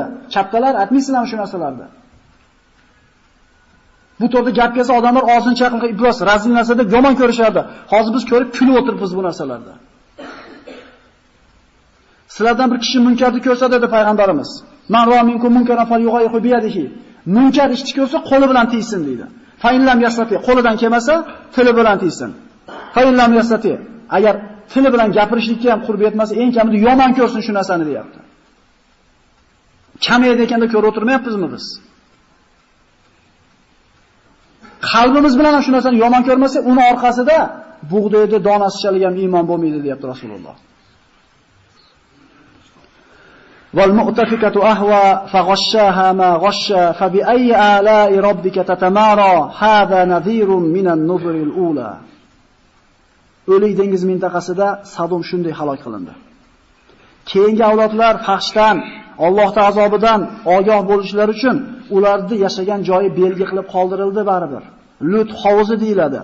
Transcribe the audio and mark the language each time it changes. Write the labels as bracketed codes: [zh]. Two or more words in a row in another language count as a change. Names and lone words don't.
[uz] Kattalar aytmaysizlarmi shu narsalarni? Bu to'g'rida gap kelsa odamlar og'zini chaqib ibros razil narsa deb yomon ko'rishardi. Hozir biz ko'rib kulib o'tiribmiz bu narsalarda. Sizlardan bir kishi munkarni ko'rsa dedi payg'ambarimiz. [ar] من رأى منكم منكرا فليغيره بيده. [uz] Munkar ishni ko'rsa qo'li bilan tiysin deydi. [ar] فإن لم يستطع, [uz] qo'lidan kelmasa tili bilan tiysin. [ar] فإن لم يستطع, [uz] agar tili bilan gapirishlikka ham qurbi yetmasa, eng kamida yomon ko'rsin shu narsani deyapti. Kamaydi ekanda ko'rib o'tirmayapmizmi biz? Qalbimiz bilan ham shu narsani yomon ko'rmasa, uni orqasida bug'doyda donasichalik ham iymon bo'lmaydi, deyapti Rasululloh. [ar] والمؤتفكة أهوى فغشاها ما غشى فبأي آلاء ربك تتمارى هذا نذير من النذر الأولى. [uz] O'lik dengiz mintaqasida Sadum shunday halok qilindi. Keyingi avlodlar fahshdan, Allohning azobidan ogoh bo'lishlari uchun ularni yashagan joyi belgi qilib qoldirildi baribir. Lut hovuzi deyiladi.